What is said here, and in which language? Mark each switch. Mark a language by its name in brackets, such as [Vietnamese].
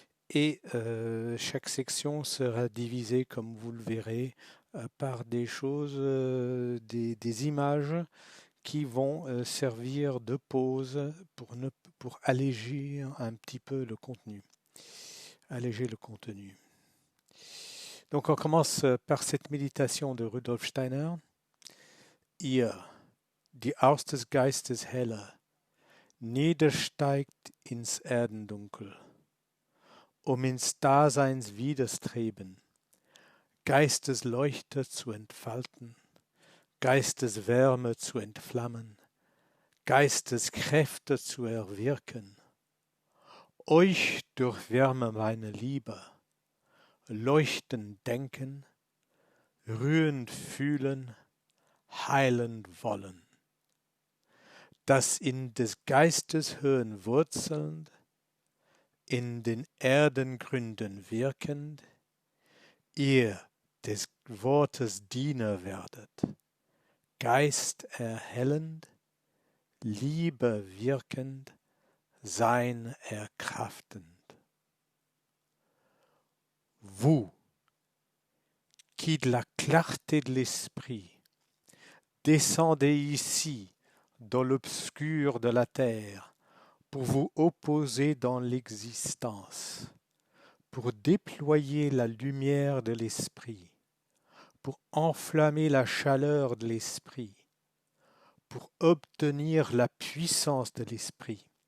[French] Et chaque section sera divisée, comme vous le verrez, par des choses, des images qui vont servir de pause pour alléger un petit peu le contenu. Alléger le contenu. Donc on commence par cette méditation de Rudolf Steiner. [German] Ihr, die aus des Geistes Helle, niedersteigt ins Erdendunkel, ins Daseins Widerstreben, Geistesleuchter zu entfalten, Geisteswärme zu entflammen, Geisteskräfte zu erwirken. Euch durchwärme meine Liebe, leuchtend denken, rührend fühlen, heilend wollen. Das in des Geistes Höhen wurzelnd, in den Erdengründen wirkend, ihr des Wortes Diener werdet, Geist erhellend, Liebe wirkend, Sein erkraftend. [French] Vous, qui de la clarté de l'esprit descendez ici dans l'obscur de la terre pour vous opposer dans l'existence, pour déployer la lumière de l'esprit, pour enflammer la chaleur de l'esprit, pour obtenir la puissance de l'esprit.